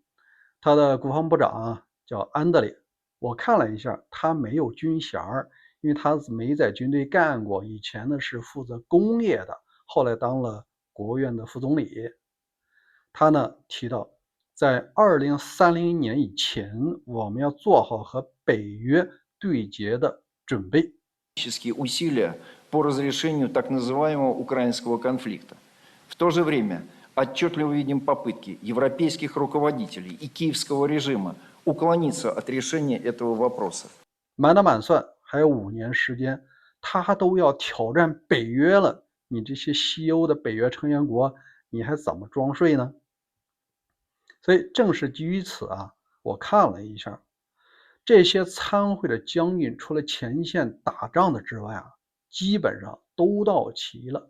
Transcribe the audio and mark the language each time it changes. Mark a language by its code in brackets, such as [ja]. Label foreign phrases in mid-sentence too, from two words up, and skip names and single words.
[zh] 他的国防部长叫安德烈，我看了一下，他没有军衔，因为他没在军队干过，以前呢是负责工业的，后来当了国务院的副总理。他呢提到，在2030年以前，我们要做好和北约对决的准备。 [ru] усилия по разрешению так называемого украинского конфликта. В то же время отчетливо видим попытки европейских руководителей и киевского режима уклониться от решения этого вопроса. [zh] 满打满算还有5年时间，他都要挑战北约了，你这些西欧的北约成员国，你还怎么装睡呢？所以正是基于此我看了一下，这些参会的将军除了前线打仗的之外基本上都到齐了。